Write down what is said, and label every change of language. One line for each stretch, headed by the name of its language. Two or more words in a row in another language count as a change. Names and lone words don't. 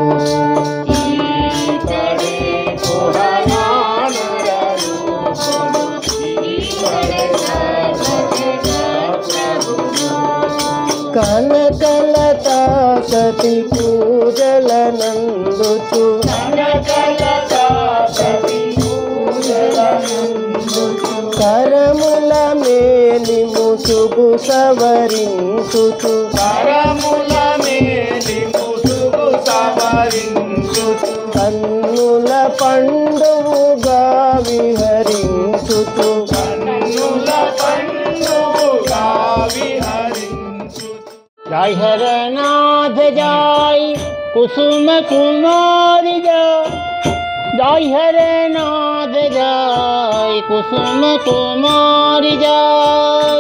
Telugu: కనకలతా సతి పూజలనందుచు కరముల మేలి ముసుగు సవరించుచు కన్నుల పండువుగా విహరించుచు
Hindi: जय हर नाथ जय कुसुम कुमारी जय जय हर नाथ जय कुसुम कुमारी जय